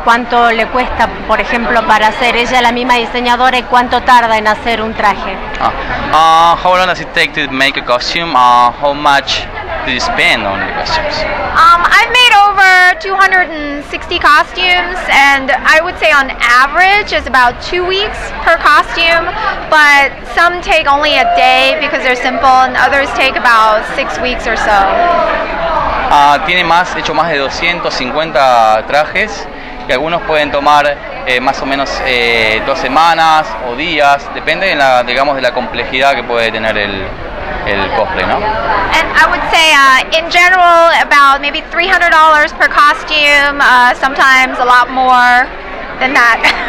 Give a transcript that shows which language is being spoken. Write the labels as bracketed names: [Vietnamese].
[Spanish] ¿Cuánto le cuesta, por ejemplo, para hacer ella la misma diseñadora y cuánto tarda en hacer un traje? [English] How long does it take to make a costume? How much do you spend on the costumes? I've made over 260 costumes, and I would say on average it's about 2 weeks per costume, but some take only a day because they're simple, and others take about 6 weeks or so. [Spanish] Tiene hecho más de 250 trajes que algunos pueden tomar más o menos 2 semanas o días, depende de la complejidad que puede tener el cosplay, ¿no? [English] And I would say in general about maybe $300 per costume, sometimes a lot more than that.